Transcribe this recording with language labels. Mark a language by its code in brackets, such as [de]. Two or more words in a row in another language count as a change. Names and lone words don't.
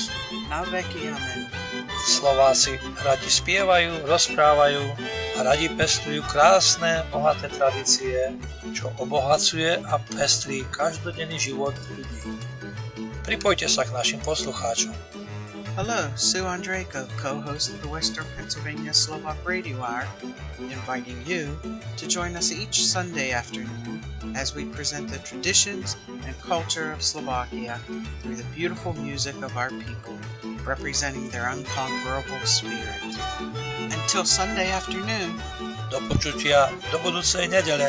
[sk] Na veky amen. Slováci radi spievajú, rozprávajú a radi pestujú krásne, bohaté tradície, čo obohacuje a pestrí každodenný život ľudí. Pripojte sa k našim poslucháčom. [en] Hello, Sue Andrejko, co-host of the Western Pennsylvania Slovak Radio Hour, inviting you to join us each Sunday afternoon as we present the traditions and culture of Slovakia through the beautiful music of our people, representing their unconquerable spirit. Until Sunday afternoon, [sk] do počutia do budúcej nedele.